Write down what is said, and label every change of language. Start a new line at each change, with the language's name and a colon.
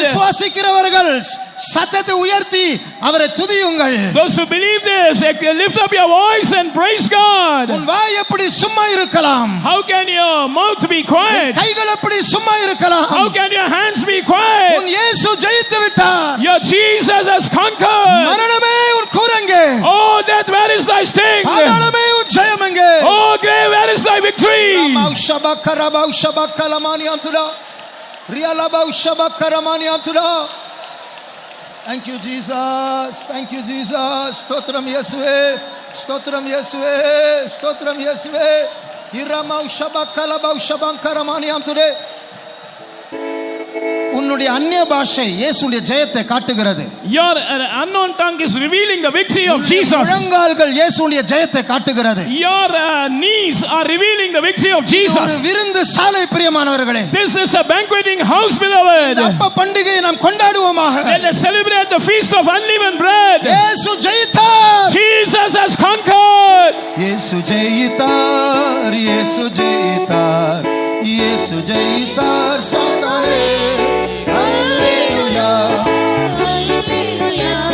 Tamil: விசுவாசிக்கிறவர்கள் சத்தத்தை உயர்த்தி அவரை துதியுங்கள்.
English: Those who believe this, lift up your voice and praise God.
Tamil: உன் வாய் எப்படி சும்மா இருக்கலாம்?
English: How can your mouth be quiet?
Tamil: கைகள் எப்படி சும்மா இருக்கலாம்?
English: How can your hands be quiet?
Tamil: உன் இயேசு ஜெயித்து விட்டார்.
English: Your Jesus has conquered.
Tamil: மரணமே உன் கூரங்கே.
English: Oh, death, where is thy sting?
Tamil: பாதாளமே உன் ஜெயம் எங்கே?
English: Oh, grave, where is thy victory? ரபௌ ஷபக்கரபௌ ஷபக்கலமானியாம்துலா ரியலபௌ ஷபக்கரமானியாம்துலா. Thank you Jesus, thank you Jesus.
Tamil: ஸ்தோத்திரம் இயேசுவே, ஸ்தோத்திரம் இயேசுவே, ஸ்தோத்திரம் இயேசுவே. இரமௌ ஷபக்கலபௌ ஷபக்கரமானியாம்துலே. உன்னுடைய அந்நிய பாஷை இயேசுவின் ஜெயத்தை காட்டுகிறது.
English: Your unknown tongue is revealing the victory of Jesus.
Tamil: முழங்கால்கள் இயேசுவின் ஜெயத்தை காட்டுகிறது.
English: Your knees are revealing the victory of Jesus.
Tamil: ஒரு விருந்து சாலை பிரியமானவர்களே.
English: This is a banqueting house, beloved.
Tamil: இந்த அப்ப பண்டிகையை நாம் கொண்டாடுவோமாக.
English: Let us celebrate the feast of unleavened bread.
Tamil: இயேசு ஜெயித்தார்.
English: Jesus has conquered.
Tamil: இயேசு ஜெயித்தார், இயேசு ஜெயித்தார், இயேசு ஜெயித்தார் சாத்தானே. ஹல்லேலூயா, ஹல்லேலூயா.